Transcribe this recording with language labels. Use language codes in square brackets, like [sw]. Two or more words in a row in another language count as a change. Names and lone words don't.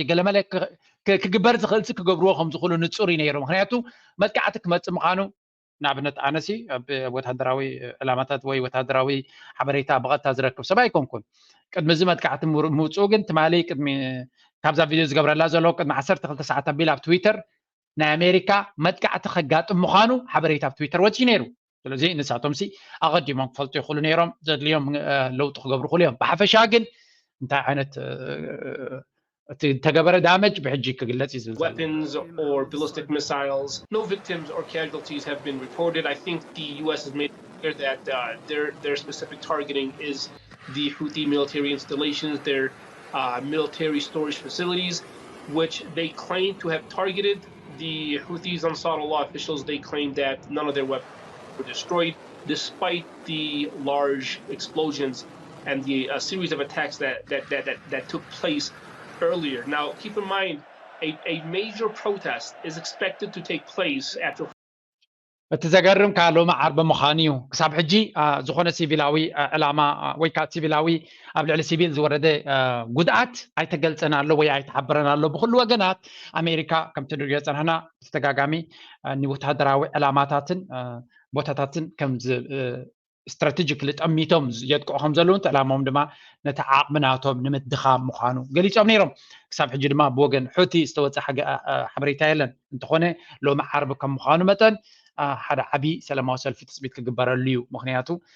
[ti] ገለመለ ክግበር ዝኽእል ክገብርዎ ከም ዝኽእሉ ንፁር እዩ ነይሩ ምክንያቱ መጥቃዕቲ ክመፅእ ምዃኑ ንኣብነት ኣነሲ ወታደራዊ ዕላማታት ወይ ወታደራዊ ሓበሬታ ብቐጥታ ዝረክብ ሰብ ኣይኮንኩን ቅድሚ እዚ መጥቃዕቲ ምውፅኡ ግን ትማሊ ቅድሚ ካብዛ ቪድዮ ዝገብረላ ዘሎ ቅድሚ 12 ሰዓት ኣቢል ኣብ ትዊተር ናይ ኣሜሪካ መጥቃዕቲ ከጋጥም ምዃኑ ሓበሬታ ኣብ ትዊተር ወፂኡ ነይሩ ስለዚ ንሳቶም ኣቐዲሞም ክፈልጡ ይኽእሉ ነይሮም ዘድልዮም ለውጢ ክገብሩ ይኽእሉ እዮም ብሓፈሻ ግን እንታይ ዓይነት [en] weapons or ballistic missiles. No victims or casualties have been reported. I think the U.S. has made clear that their specific targeting is the Houthi military installations, their military storage facilities, which they claim to have targeted. The Houthis, Ansar Allah officials, they claim that none of their weapons were destroyed, despite the large explosions and the series of attacks that took place earlier. Now, keep in mind, a major protest is expected to take place after. [ti] እትዘገርም ካሎ ማዓር በመኻኒ እዩ ክሳብ ሕጂ ዝኾነ ሲቪላዊ ዕላማ ወይ ከዓ ሲቪላዊ ኣብ ልዕሊ ሲቪል ዝወረደ ጉድኣት ኣይተገልፀና ኣሎ ወይ ኣይተሓበረና ኣሎ ብኩሉ ወገናት ኣሜሪካ ከምቲ ንሪኦ ፀናሕና ብተደጋጋሚ ንወታደራዊ ዕላማታትን ቦታታትን ከም استراتيجيكلي ጠሚቶም የጥቅዑ ከም ዘለውን ዕላማዎም ድማ ነቲ ዓቕሚ ናቶም ንምድኻም ምዃኑ ገሊፆም ነይሮም ክሳብ ሕጂ ድማ ብወገን ሑቲ ዝተወፅአ ሓበሬታ የለን እንተኾነ ሎሚ ዓርቢ ከም ምዃኑ መጠን ሓደ ዓብዪ ሰላማዊ ሰልፊ ትፅቢት ክግበረሉ እዩ ምክንያቱ